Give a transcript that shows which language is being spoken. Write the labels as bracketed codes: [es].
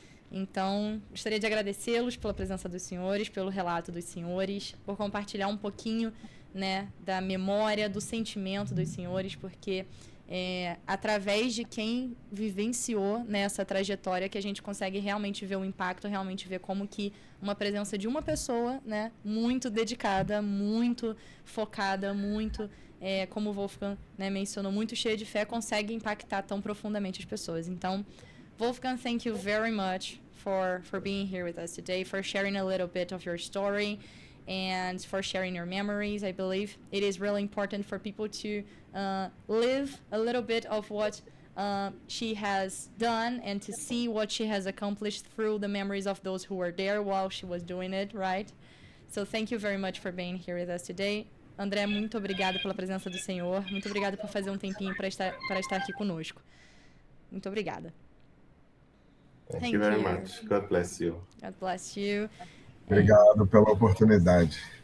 [pt] Então, gostaria de agradecê-los pela presença dos senhores, pelo relato dos senhores, por compartilhar um pouquinho, né, da memória, do sentimento dos senhores, porque através de quem vivenciou nessa trajetória que a gente consegue realmente ver o impacto, realmente ver como que uma presença de uma pessoa, né, muito dedicada, muito focada, muito, como o Wolfgang, né, mencionou, muito cheia de fé, consegue impactar tão profundamente as pessoas. [en] Então, Wolfgang, thank you very much for being here with us today, for sharing a little bit of your story, and for sharing your memories. I believe it is really important for people to live a little bit of what she has done and to see what she has accomplished through the memories of those who were there while she was doing it, right? So thank you very much for being here with us today. [pt] André, muito obrigada pela presença do Senhor. Muito obrigada por fazer um tempinho para estar aqui conosco. Muito obrigada. [en] Thank you very much. God bless you. God bless you. [pt] Obrigado pela oportunidade.